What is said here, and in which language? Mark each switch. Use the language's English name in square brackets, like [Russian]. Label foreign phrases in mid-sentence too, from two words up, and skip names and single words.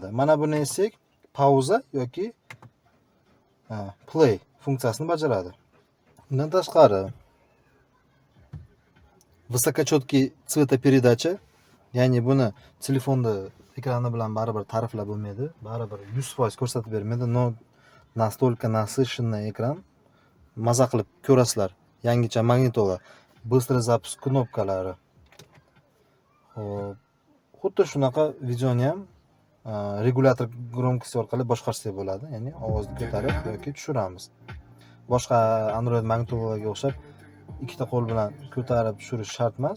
[Uzbek] Mana buni essak, pauza yoki play funksiyasini bajaradi. Undan tashqari [Russian] высокочёткий цветопередача, [Uzbek] ya'ni buni telefonda ekrani bilan baribir ta'riflab bo'lmaydi, baribir 100% ko'rsatib bermaydi. [Russian] Настолько насыщенный [Uzbek] ekran. Maza qilib ko'rasizlar. Yangicha magnitola, [Russian] быстрый запуск knopkalari. [Uzbek] Xo'p, xuddi shunaqa videoni ham [Russian] регулятор громкости [Uzbek] orqali boshqarsak bo'ladi, ya'ni ovozni ko'tarib yoki tushiramiz. Boshqa Android magnitolalarga o'xshab ikkita qo'l bilan ko'tarib tushirish shart emas.